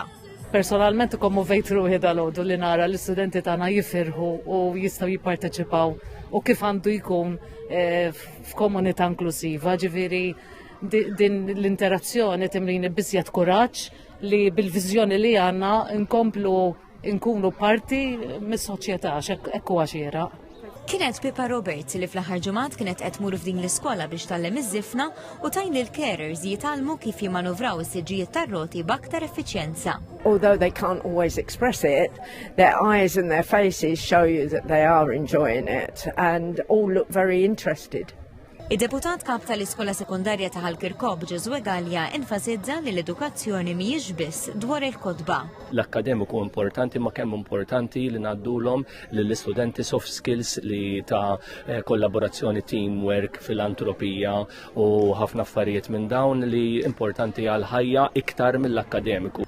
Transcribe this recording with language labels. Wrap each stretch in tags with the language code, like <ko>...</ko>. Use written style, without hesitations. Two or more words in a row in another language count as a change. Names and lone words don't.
<mt>Personalment kommovejt ruħi dal-għodu li nara l-istudenti tagħna jifirħu u jistgħu jipparteċipaw u kif għandu jkun f'komunità inklusiva, ġifieri din l-interazzjoni timlini biżjed kuraġġ li bil-viżjoni li għandna nkomplu nkunu parti mis-soċjetà hekk huwa xieraq. Kienet Pippa Roberts li fl-aħħar ġimgħat kienet qed tmur f'din l-iskola biex tgħallem iż-żifna u tajn lil carers jitgħallmu kif jimanuvraw is-siġġijiet tar-roti b'aktar effiċjenza.</mt> <en>Although they can't always express it, their eyes and their faces show you that they are enjoying it and all look very interested.</en> <mt>Id-deputat kap tal-iskola sekundarja ta' Ħalkirkop Ġeżwe Galja enfasizza li l-edukazzjoni mhijiex biss dwar il-kotba. L-akkademiku importanti ma kemm importanti li ngħaddulhom lill-istudenti</mt> <en>soft skills</en> <mt>li ta' kollaborazzjoni, teamwork, filantropija u ħafna affarijiet minn dawn li importanti għal ħajja iktar mill-akkademiku.</mt>